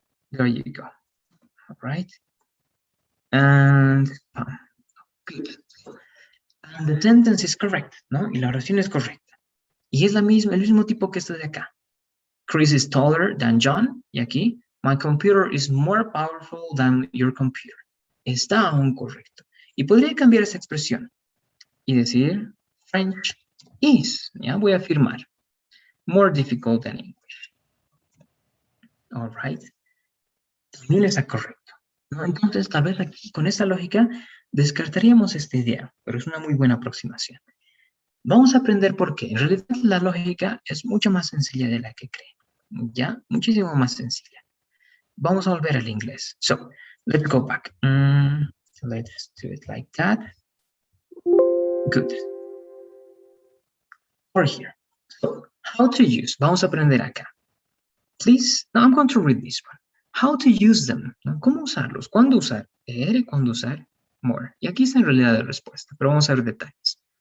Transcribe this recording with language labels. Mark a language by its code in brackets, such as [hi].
[en] There you go. All right. And good. And the sentence is correct, ¿no? [es] Y la oración es correcta. Y es el mismo tipo que esto de acá. [en] Chris is taller than John. [es] Y aquí, [en] my computer is more powerful than your computer. [es] Está aún correcto. Y podría cambiar esa expresión y decir, [en] French is, [es] ¿ya? Voy a afirmar, [en] more difficult than English. All right. [es] También está correcto, ¿no? Entonces, tal vez aquí, con esta lógica, descartaríamos esta idea, pero es una muy buena aproximación. Vamos a aprender por qué. En realidad, la lógica es mucho más sencilla de la que creen, ¿ya? Muchísimo más sencilla. Vamos a volver al inglés. [en] So, let's go back. Let's do it like that. Good. Or here. So, how to use. [es] Vamos a aprender acá. [en] Please, now I'm going to read this one. How to use them. [es] ¿No? ¿Cómo usarlos? ¿Cuándo usar? ¿Cuándo usar? More. Y aquí está en realidad la respuesta, pero vamos a ver detalles.